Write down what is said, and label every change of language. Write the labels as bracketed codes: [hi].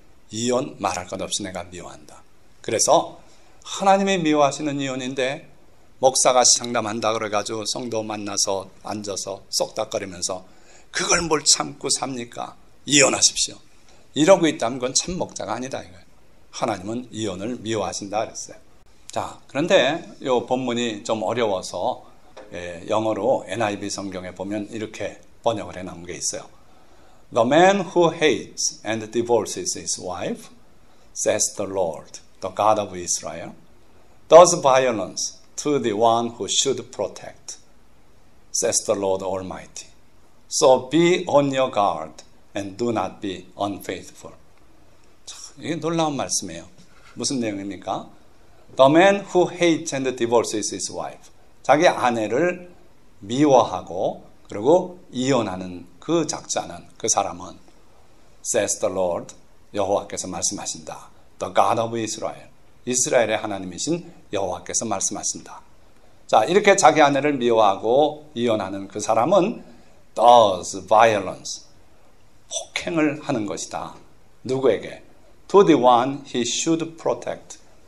[ko] 이혼 말할 것 없이 내가 미워한다. 그래서 하나님이 미워하시는 이혼인데 목사가 상담한다 그래가지고 성도 만나서 앉아서 쏙닥거리면서 그걸 뭘 참고 삽니까? 이혼하십시오. 이러고 있다면 그건 참 목자가 아니다 이거예요. 하나님은 이혼을 미워하신다 그랬어요. 자, 그런데 이 본문이 좀 어려워서 영어로 NIV 성경에 보면 이렇게 번역을 해놓은 게 있어요. [en] The man who hates and divorces his wife, says the Lord, the God of Israel, does violence to the one who should protect, says the Lord Almighty. So be on your guard and do not be unfaithful. [ko] 이게 놀라운 말씀이에요. 무슨 내용입니까? [en] The man who hates and divorces his wife. [ko] 자기 아내를 미워하고 그리고 이혼하는 그 작자는, 그 사람은 [en] says the Lord, [ko] 여호와께서 말씀하신다. [en] The God of Israel. [ko] 이스라엘의 하나님이신 여호와께서 말씀하신다. 자, 이렇게 자기 아내를 미워하고 이혼하는 그 사람은 [en] does violence. [ko] 폭행을 하는 것이다. 누구에게? [en] To the one he should protect.